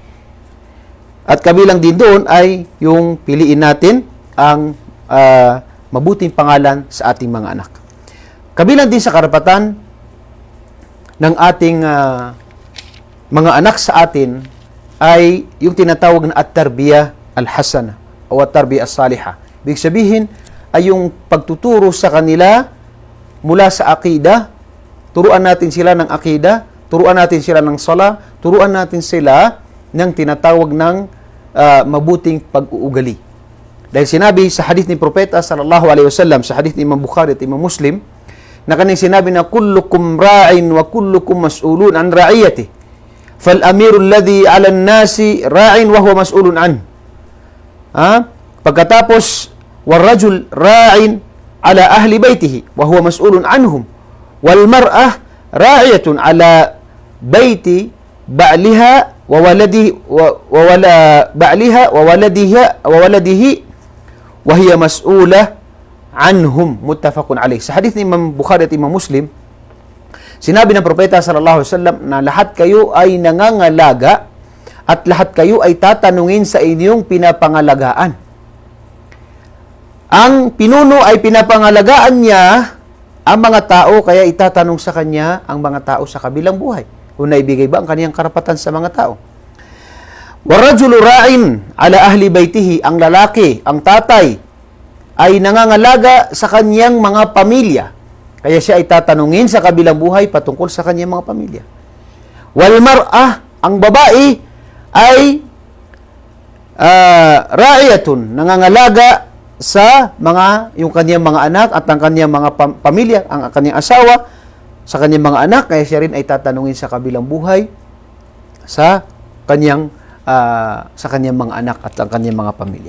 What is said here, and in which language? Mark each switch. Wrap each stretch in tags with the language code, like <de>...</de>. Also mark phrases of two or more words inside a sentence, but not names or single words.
<tl>At kabilang din doon ay yung piliin natin ang mabuting pangalan sa ating mga anak. Kabilang din sa karapatan ng ating mga anak sa atin ay yung tinatawag na</tl> <ar>التربية الحسنة</ar> <tl>o</tl> <ar>التربية الصالحة.</ar> <tl>Ibig sabihin ay yung pagtuturo sa kanila mula sa akida, turuan natin sila ng akida, turuan natin sila ng sala, turuan natin sila ng tinatawag ng mabuting pag-uugali. Dahil sinabi sa hadith ni Propeta</tl> <ar>صلى الله عليه وسلم,</ar> <tl>sa hadith ni Imam Bukhari at Imam Muslim, na kanyang sinabi na</tl> <ar>كلكم راع وكلكم مسؤول عن رعيته. فالأمير الذي على الناس راع وهو مسؤول عن. Pagkatapos والرجل راع على أهل بيته وهو مسؤول عنهم. والمرأة راعية على بيت بعلها وولده وولده وهي مسؤولة عنهم متفق عليه.</ar> <tl>Sa hadith ni Imam Bukhari at Imam Muslim, sinabi ng Propeta</tl> <ar>صلى الله عليه وسلم</ar> <tl>na lahat kayo ay nangangalaga at lahat kayo ay tatanungin sa inyong pinapangalagaan. Ang pinuno ay pinapangalagaan niya ang mga tao, kaya itatanong sa kanya ang mga tao sa kabilang buhay kung naibigay ba ang kaniyang karapatan sa mga tao.</tl> <ar>والرجل راع على أهل بيته,</ar> <tl>ang lalaki, ang tatay, ay nangangalaga sa kaniyang mga pamilya. Kaya siya ay tatanungin sa kabilang buhay patungkol sa kanyang mga pamilya.</tl> <ar>والمرأة,</ar> <tl>ang babae ay ra'iyatun, nangangalaga sa yung kanyang mga anak at ang kanyang mga pamilya, ang kanyang asawa, sa kanyang mga anak, kaya siya rin ay tatanungin sa kabilang buhay sa kanyang mga anak at ang kanyang mga pamilya.</tl>